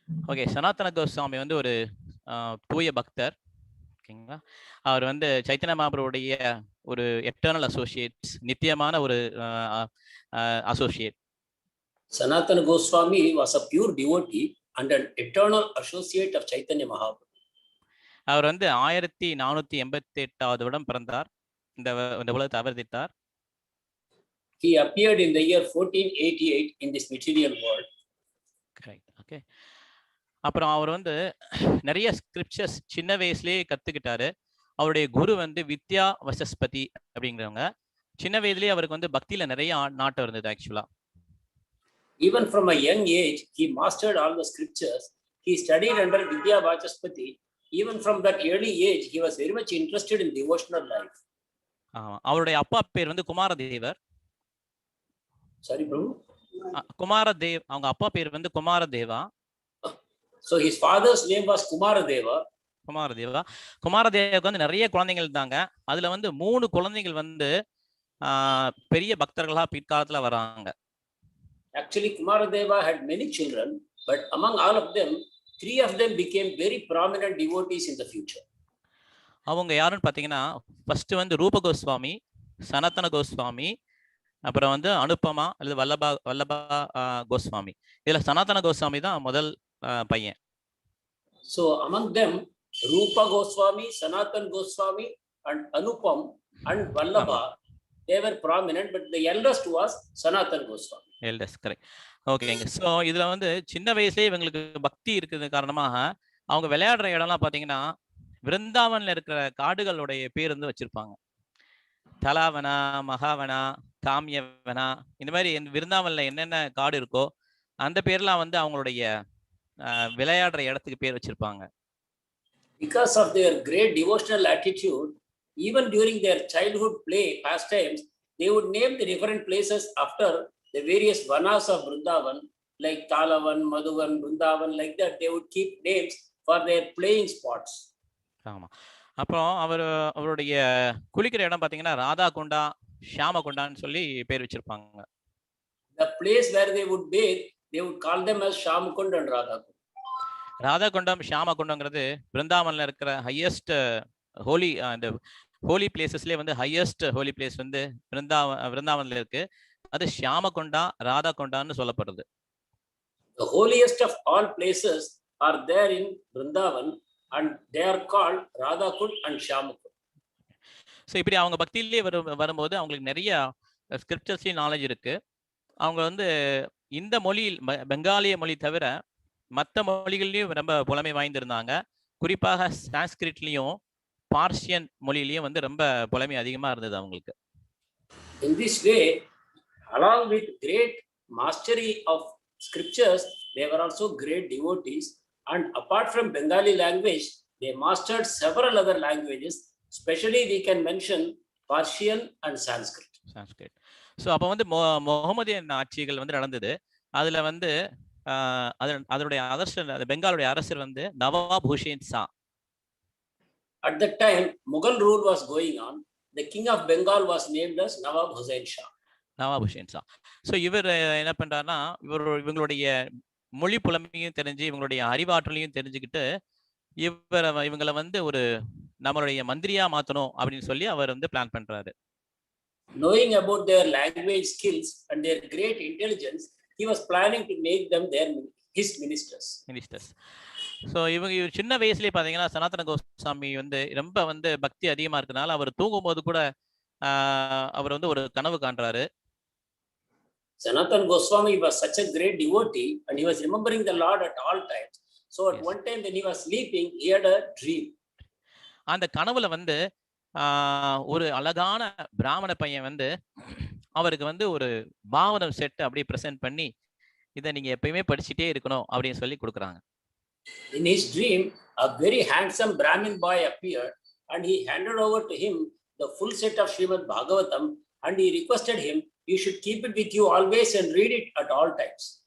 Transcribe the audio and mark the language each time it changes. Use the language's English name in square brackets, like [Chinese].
[Tamil] Okay, சனாதன கோஸ்வாமி வந்து ஒரு தூய பக்தர். ஓகேங்களா, அவர் வந்து சைத்தன்ய மகாபிரபுடைய ஒரு எட்டர்னல் அசோசியேட்ஸ், நித்தியமான ஒரு associate. [English] Sanatana Goswami was a pure devotee and an eternal associate of Chaitanya Mahaprabhu. [Tamil] அவர் வந்து 1488வது வருடம் பிறந்தார். இந்த உலகத்தை அவதரித்தார். [English] He appeared in the year 1488 in this material world. Correct. Okay. [Tamil] அப்புறம் அவர் வந்து நிறைய ஸ்கிரிப்சர்ஸ் சின்ன வயசுலயே கத்துக்கிட்டாரு. அவருடைய குரு வந்து வித்யா வசஸ்பதி அப்படிங்கிறவங்க. சின்ன வயதுலயே அவருக்கு வந்து பக்தியில நிறைய நாட்டம் இருந்தது. [English] Actually even from a young age he mastered all the scriptures. He studied under Vidya Vachaspati. Even from that early age he was very much interested in devotional life. [Tamil] அவருடைய அப்பா பேர் வந்து குமாரதேவர். [English] Sorry Prabhu. [Tamil] குமாரதேவ், அவங்க அப்பா பேர் வந்து குமாரதேவா. [English] So his father's name was Kumaradeva. [Tamil] குமாரதேவுக்கு வந்து நிறைய குழந்தைகள் இருந்தாங்க. அதுல வந்து 3 குழந்தைகள் வந்து பெரிய பக்தர்களா பிற்காலத்துல வராங்க. [English] Actually Kumaradeva had many children, but among all of them 3 of them became very prominent devotees in the future. [Tamil] அவங்க யாருன்னு பாத்தீங்கன்னா, ஃபர்ஸ்ட் வந்து ரூப கோஸ்வாமி, சனாதன கோஸ்வாமி, அப்புறம் வந்து அனுபமா அல்லது வல்லபா கோஸ்வாமி. இதுல சனாதன கோஸ்வாமி தான் முதல் பையன். [English] So among them, Rupa Goswami, Sanatan Goswami, and Anupam and Vallabha, they were prominent, but the eldest was Sanatan Goswami. Eldest correct. ஓகேங்க. [Tamil] ஸோ இதுல வந்து சின்ன வயசுலயே இவங்களுக்கு பக்தி இருக்கிறது காரணமாக அவங்க விளையாடுற இடம்லாம் பார்த்தீங்கன்னா விருந்தாவன்ல இருக்கிற காடுகளுடைய பேர் வந்து வச்சிருப்பாங்க. தலாவனா, மகாவனா, காமியவனா, இந்த மாதிரி விருந்தாவன்ல என்னென்ன காடு இருக்கோ அந்த பேர்லாம் வந்து அவங்களுடைய விளையாடுற இடத்துக்கு பேர் வச்சிருப்பாங்க. [English] Because of their great devotional attitude, even during their childhood play pastimes, they would name the different places after the various vanas of Vrindavan, like Talavan, Madhuvan, Vrindavan, like that. They would keep names for their playing spots. [Tamil] ஆமா. அப்புறம் அவருடைய குளிக்கிற இடம் பார்த்தீங்கன்னா ராதா குண்டா, ஷியாம குண்டான்னு சொல்லி பேர் வச்சிருப்பாங்க. [English] The place where they would bathe, they would call them as Shyamkund and Radhakund. [Tamil] Radha குண்டம், ஷியாம குண்டம்ங்கிறது பிருந்தாவன்ல இருக்கிற ஹையஸ்ட் ஹோலி அந்த ஹோலி பிளேசஸ்லேயே வந்து ஹையஸ்ட் ஹோலி பிளேஸ் வந்து பிருந்தாவன்ல இருக்கு. அது ஷியாம குண்டா, ராதா குண்டான்னு சொல்லப்படுறது. [English] The holiest of all places are there in Vrindavan, and they are called Radhakund and Shyamkund. [Tamil] So இப்படி அவங்க பக்தியிலே வரும்போது அவங்களுக்கு நிறைய ஸ்கிரிப்சர்ஸ்லையும் நாலேஜ் இருக்கு. அவங்க வந்து இந்த மொழியில் பெங்காலிய மொழி தவிர மற்ற மொழிகள்லையும் ரொம்ப புலமை வாய்ந்திருந்தாங்க. குறிப்பாக சான்ஸ்கிரிட்லையும் பார்சியன் மொழியிலையும் வந்து ரொம்ப புலமை அதிகமாக இருந்தது அவங்களுக்கு. [English] In this way, along with great mastery of scriptures, they were also great devotees. And apart from Bengali language, they mastered several other languages. Especially we can mention Persian and Sanskrit. Sanskrit. [Tamil] So அப்போ வந்து Mohammedan ஆட்சிகள் வந்து நடந்தது. அதில் வந்து அதனுடைய அரசர், பெங்காலுடைய அரசர் வந்து நவாப் Hussein Shah. [English] At that time, Mughal rule was going on. The king of Bengal was named as Nawab Hussain Shah. [Tamil] Nawab Hussein Shah. So இவர் என்ன பண்றாருன்னா இவங்களுடைய மொழி புலமையும் தெரிஞ்சு இவங்களுடைய அறிவாற்றலையும் தெரிஞ்சுக்கிட்டு இவங்களை வந்து ஒரு நம்மளுடைய மந்திரியா மாத்தணும் அப்படின்னு சொல்லி அவர் வந்து பிளான் பண்றாரு. [English] Knowing about their language skills and their great intelligence, he was planning to make them his ministers. [Tamil] So இவர் சின்ன வயசுலேயே பார்த்தீங்கன்னா சனாதன கோஸ்வாமி வந்து ரொம்ப வந்து பக்தி அதிகமாக இருக்கனால அவர் தூங்கும்போது கூட அவர் வந்து ஒரு கனவு காண்றாரு. [English] Sanatan Goswami was such a great devotee and he was remembering the Lord at all times. So at one time when he was sleeping, he had a dream. [Tamil] அந்த கனவுல வந்து ஒரு அழகான பிராமண பையன் வந்து அவருக்கு வந்து ஒரு பாவனம் செட் அப்படியே பிரசன்ட் பண்ணி இதை நீங்க எப்பயுமே படிச்சுட்டே இருக்கணும் அப்படின்னு சொல்லி கொடுக்குறாங்க. [English] In his dream, a very handsome Brahmin boy appeared and he handed over to him the full set of Srimad Bhagavatam and he requested him, you should keep it with you always and read it at all times.